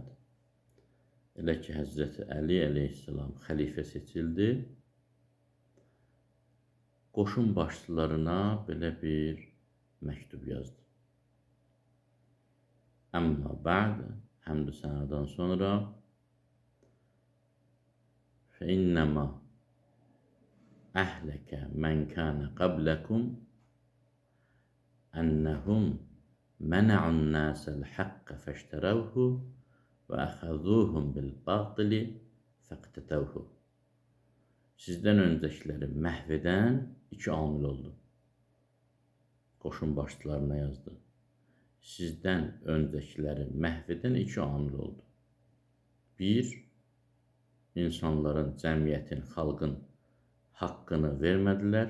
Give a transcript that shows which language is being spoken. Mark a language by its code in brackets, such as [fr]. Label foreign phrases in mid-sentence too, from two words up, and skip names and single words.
[az] Elə ki, Həzrəti Əli əleyhisselam xəlifə seçildi, qoşun başçılarına belə bir məktub yazdı. [ar] أما بعد, [az] həmd-i sənadan sonra [ar] فإنما أهلك من كان قبلكم أنهم منعوا الناس الحق فاشتروه وأخذوهم بالباطل فاقتتوه. [az] Sizdən öncəkiləri məhv edən iki amil oldu. Qoşun başçılarına yazdı. Sizdən öncəkiləri məhv edən iki amil oldu. Bir, insanların, cəmiyyətin, xalqın haqqını vermədilər.